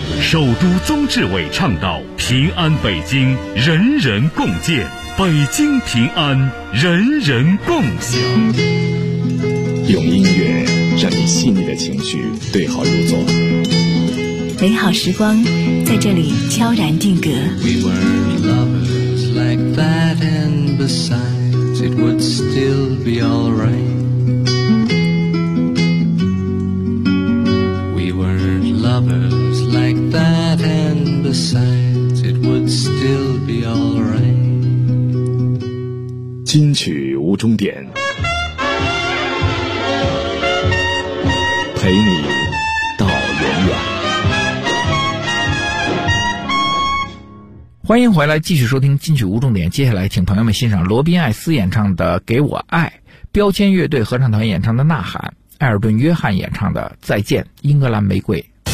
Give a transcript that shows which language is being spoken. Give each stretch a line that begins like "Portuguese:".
Chinese: 首都宗志伟倡导平安北京人人共建，北京平安人人共享。用音乐让你细腻的情绪对号入座，美好时光在这里悄然定格。
English: We were lovers like that, and besides it would still be alright. We were lovers like that, and besides it would still be alright.
Chinese: 金曲无终点，陪你到永远。欢迎回来，继续收听金曲无重点。接下来请朋友们欣赏罗宾·艾斯演唱的《给我爱》，标签乐队合唱团演唱的《呐喊》，艾尔顿·约翰演唱的《再见英格兰玫瑰》。